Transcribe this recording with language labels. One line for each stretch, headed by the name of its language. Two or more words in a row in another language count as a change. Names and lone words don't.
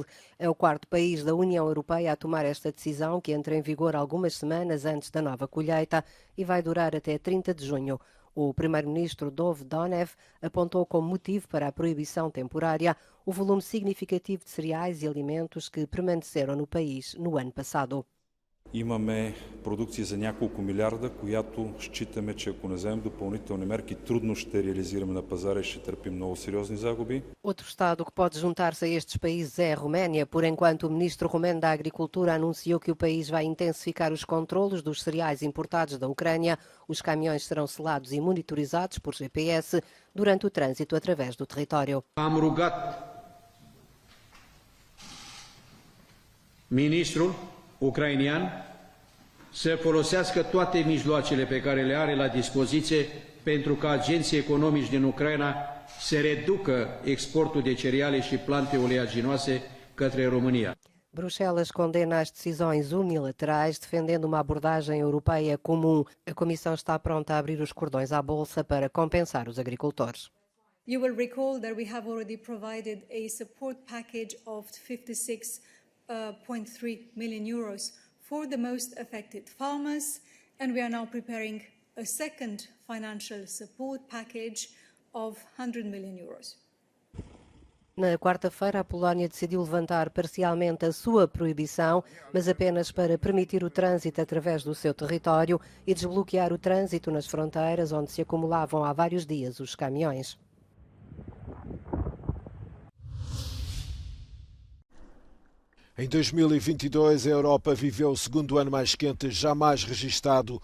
Portuguese: É o quarto país da União Europeia a tomar esta decisão, que entra em vigor algumas semanas antes da nova colheita e vai durar até 30 de junho. O primeiro-ministro Dov Donev apontou como motivo para a proibição temporária o volume significativo de cereais e alimentos que permaneceram no país no ano passado.
Bulgarian: Имаме продукция за няколко милиарда, която считаме, че ако не вземем допълнителни мерки, трудно ще реализираме на пазара и ще търпим много сериозни загуби.
Portuguese: Outro Estado que pode juntar-se a estes países é a Roménia. Por enquanto, o ministro romeno da Agricultura anunciou que o país vai intensificar os controlos dos cereais importados da Ucrânia. Os caminhões serão selados e monitorizados por GPS durante o trânsito através do território.
Romanian: Am rugat ministrul ucrainean să folosească toate mijloacele pe care le are la dispoziție pentru ca agenții economici din Ucraina să reducă exportul de cereale și plante oleaginoase către România.
Portuguese: Bruxelas condena as decisões unilaterais, defendendo uma abordagem europeia comum. A Comissão está pronta a abrir os cordões à bolsa para compensar os agricultores.
English: You will recall that we have already provided a support package of 56.3 million euros for the most affected farmers, and we are now preparing a second financial support package of 100 million euros.
Portuguese: Na quarta-feira, a Polónia decidiu levantar parcialmente a sua proibição, mas apenas para permitir o trânsito através do seu território e desbloquear o trânsito nas fronteiras, onde se acumulavam há vários dias os caminhões. Em 2022, a Europa viveu o segundo ano mais quente jamais registado.